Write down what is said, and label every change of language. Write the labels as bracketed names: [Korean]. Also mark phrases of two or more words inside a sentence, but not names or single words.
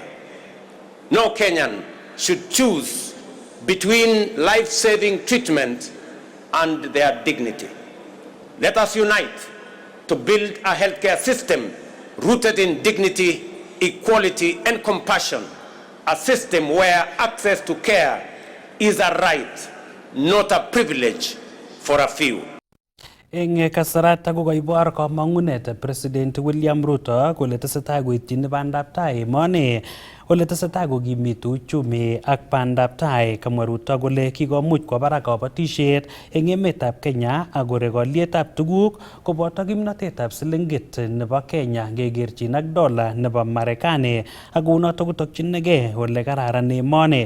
[English] No Kenyan should choose between life-saving treatment and their dignity. Let us unite to build a healthcare system rooted in dignity, equality, and compassion, a system where access to care is a right, not a privilege for a few. [Kalenjin] Eng kasarata kokoibor kamang'unet President William Ruto kole tesetai koityin bandaptai emoni ole tesetai kokimitu uchumi ak bandaptai. Kamwa Ruto kole kikomuch kwo barak kabatisiet eng emetab Kenya ak korek olietab tuguk koboto kimnotetab silingit nebo Kenya ngekerchin ak dola nebo Marekani ak kounoto kotokyinigei ole kararan emoni.